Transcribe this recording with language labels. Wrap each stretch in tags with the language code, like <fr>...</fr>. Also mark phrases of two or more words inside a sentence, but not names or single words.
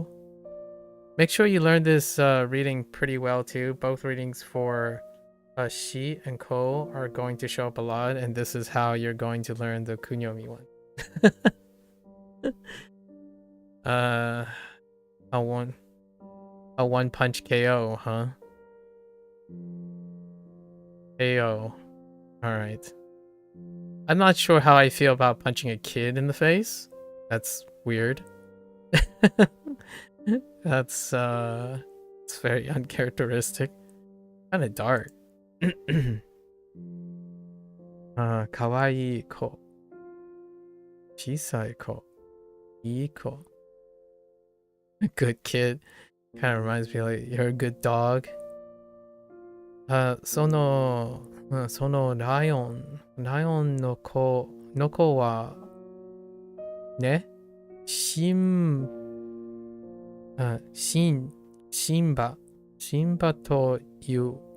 <en>Make sure you learn this reading pretty well too. Both readings for Shi and Ko are going to show up a lot, and this is how you're going to learn the Kunyomi one. A one punch KO, huh? KO. Alright. I'm not sure how I feel about punching a kid in the face. That's weird. That's it's very uncharacteristic. Kinda dark.</en> <ja>可愛い子. 小さい子。いい子.</ja> <en>A good kid. Kind of reminds me like you're a good dog.</en> <ja>Sonoライオンの子はね、シンバという。</ja>